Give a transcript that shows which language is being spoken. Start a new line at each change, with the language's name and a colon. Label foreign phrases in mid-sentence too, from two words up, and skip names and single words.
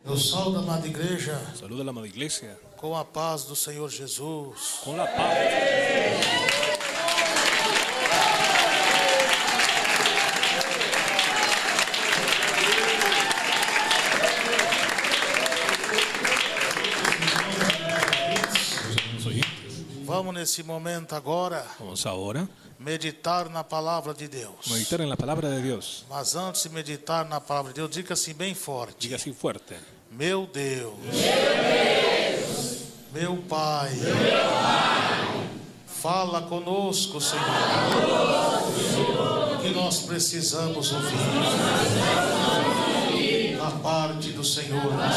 Portuguese: Os saúde, amada igreja.
Spanish: Saluda a la amada iglesia.
Portuguese: Com a paz do Senhor Jesus.
Spanish: Con la paz de Jesús.
Portuguese: Vamos nesse momento agora.
Spanish: Vamos ahora
Portuguese: meditar na palavra de Deus.
Spanish: meditar en la palabra de Dios.
Portuguese: Mas antes de meditar na palavra de Deus, diga assim bem forte.
Spanish: Diga así fuerte.
Portuguese: Meu Deus. Meu Pai. Fala conosco, Senhor. Que nós precisamos ouvir da parte do Senhor.